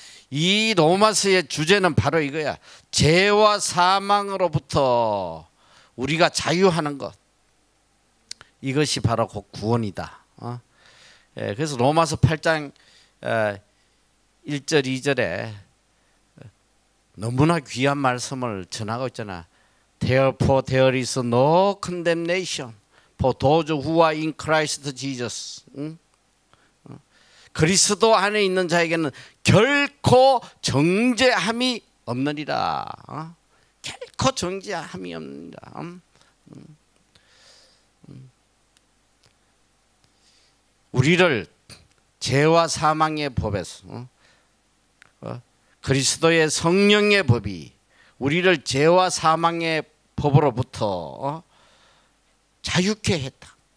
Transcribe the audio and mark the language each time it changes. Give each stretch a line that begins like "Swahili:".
Korean: 이 로마서의 주제는 바로 이거야. 죄와 사망으로부터 우리가 자유하는 것. 이것이 바로 구원이다. 그래서 로마서 8장 1절 2절에 너무나 귀한 말씀을 전하고 있잖아.
English: Therefore there is no condemnation for those who are in Christ Jesus.
Korean: 그리스도 안에 있는 자에게는 결코 정죄함이 없느니라. 결코 정죄함이 없느니라. 우리를 죄와 사망의 법에서 그리스도의 성령의 법이 우리를 죄와 사망의 법으로부터 자유케 했다.